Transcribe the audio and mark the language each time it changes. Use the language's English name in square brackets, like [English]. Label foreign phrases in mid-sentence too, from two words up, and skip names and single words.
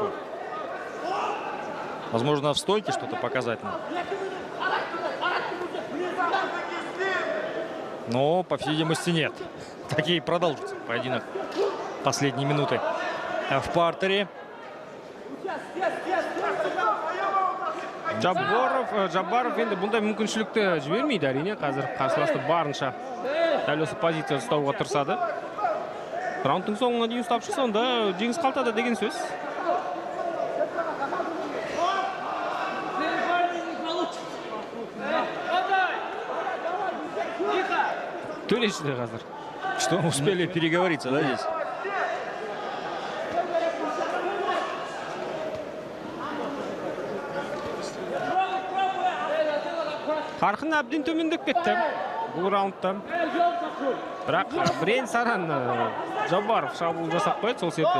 [Russian] Возможно, в стойке что-то показать надо. Но, по всей видимости, нет. Такие продолжится поединок последние минуты в партере. [Kazakh] Джабаров енді бұндай мүмкіншілікті жібермейді әрине. Қазір қарсыласты барынша дәл осы позицияны ұстауға тырысады. Раундтың соңына дейін ұстап шықса, онда жеңіс қалтада деген сөз. Төлеші де қазір. [Russian] Что, успели переговориться, да, здесь? [Kazakh] Қарқын әбден төмендеп кетті бұл раундта. Бірақ бірен саран Жабаров шабуыл жасап қойды сол себепті.